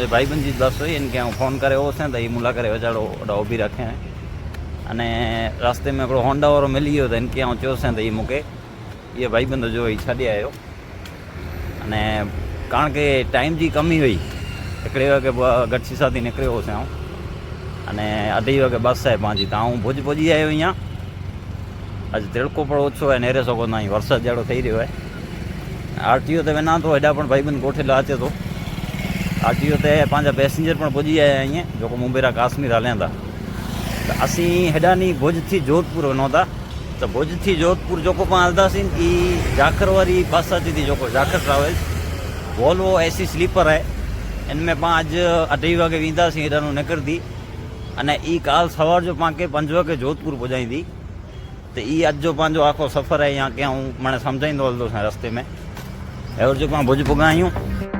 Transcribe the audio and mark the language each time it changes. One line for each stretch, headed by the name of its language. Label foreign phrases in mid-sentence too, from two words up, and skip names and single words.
Kachhi: भाईबंद जी बस हुई इनके हूँ फोन करे हो तो ये मुला करे वेचारो ओडा उभी रखे अने रास्ते में हिकिड़ो होंडा वारो मिली वियो तो इनके हूँ चयोसीं तो ये मूंखे ये भाईबंद जो छॾे आयो अने कारण के टाइम जी कमी हुई हिकिड़े वगे गढ़सीसा थी निकिरियो होसीं आऊं अने 2:30 वगे बस है पंहिंजी त आऊं भुज पहुची आयो अहियां। अॼु तिड़को पण ओछो आहे नेरे सघो ना वरसाद जहिड़ो थी रहियो आहे। आरटीओ ते वञा थो हेॾा पण भाईबंद कोठेला अचे थो आरटीओ ते पंहिंजा पैसेंजर पण पुॼी आया आहिनि जेको मुंबेरा काश्मीर हलनि था। त असीं हेॾानी भुज थी जोधपुर वञूं था त भुज थी जोधपुर जेको पाण हलंदासीं ई जाखर वारी बस अचे थी जेको जाखर ट्रेवल्स वोल्वो एसी स्लीपर है इनमें पाण अॼु 2:30 वगे वेंदासीं हेॾानो निकिरंदी अने ई काल सवार जो पाण खे 5 वगे जोधपुर पहुचाईंदी। तो ई अॼु जो पंहिंजो आखो सफ़र है यहाँ के माने सम्झाईंदो हलंदोसीं रस्ते में हेवर जो पाण भुज पुॻा आहियूं